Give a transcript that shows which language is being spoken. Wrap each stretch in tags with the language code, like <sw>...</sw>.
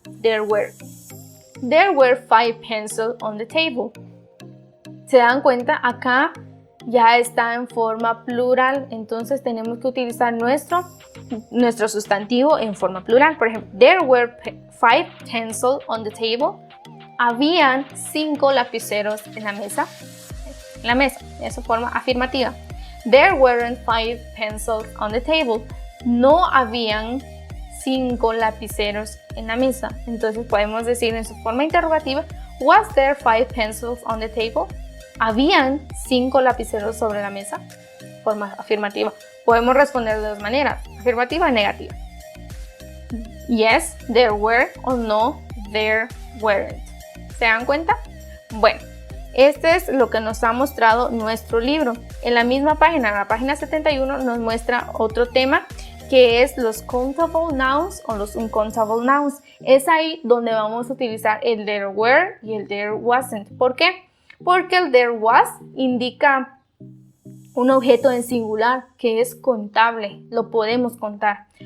<en>There were 5 pencils on the table.</en> <es>¿Se dan cuenta? Acá ya está en forma plural, entonces tenemos que utilizar nuestro sustantivo en forma plural. Por ejemplo,</es> <en>there were 5 pencils on the table.</en> <es>Habían 5 lapiceros en la mesa. Es su forma afirmativa.</es> <en>There weren't 5 pencils on the table.</en> <es>No habían 5 lapiceros en la mesa. Entonces podemos decir en su forma interrogativa,</es> <en>was there 5 pencils on the table?</en> <es>¿Habían 5 lapiceros sobre la mesa? Forma afirmativa. Podemos responder de dos maneras, afirmativa y negativa.</es> <en>Yes, there were o no, there weren't.</en> <es>¿Se dan cuenta? Bueno, este es lo que nos ha mostrado nuestro libro. En la misma página, en la página 71, nos muestra otro tema que es los countable nouns o los uncountable nouns. Es ahí donde vamos a utilizar el there were y el there wasn't. ¿Por qué? Porque el there was indica un objeto en singular que es contable, lo podemos contar.</es>